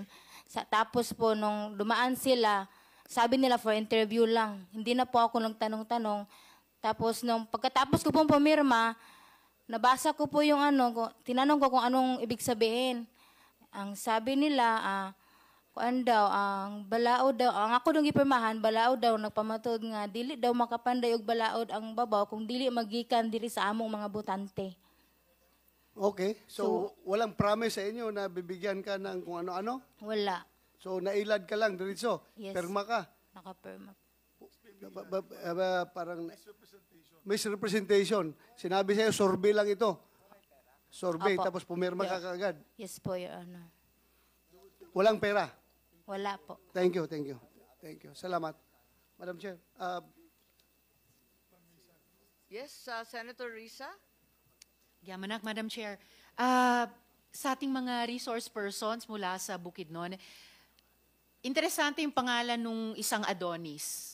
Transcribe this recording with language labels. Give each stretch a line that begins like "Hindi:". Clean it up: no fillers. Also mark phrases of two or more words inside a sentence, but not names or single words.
Filipino: Tapos po nung dumaan sila, sabi nila
English: for interview
Filipino: lang. Hindi na po ako nagtanong-tanong. Tapos nung pagkatapos ko pong pumirma, nabasa ko po yung tinanong ko kung anong ibig sabihin. Ang sabi nila,
Cebuano: kuan daw, ang balaod daw, ang ako dong ipirmahan, balaod daw, nagpamatod nga, dili daw makapanday og balaod ang babaw kung dili magikan diri sa among mga butante.
Filipino: Okay. So, walang promise sa inyo na bibigyan ka ng kung ano-ano? Wala. So, nailad ka lang diretso. Yes. Perma ka. Nakapirma. Parang misrepresentation. Sinabi sa'yo, survey lang ito. Survey, Apo. tapos pumirma ka kaagad. Yes po,
English: Your Honor.
Filipino: Walang pera. Wala po.
English: Thank you, thank you. Thank you.
Filipino: Salamat.
English: Madam Chair.
Filipino: Yes, Senator Risa? Yamanak,
English: Madam Chair.
Filipino: Sa ating mga resource persons mula sa Bukidnon, interesante yung pangalan nung isang Adonis.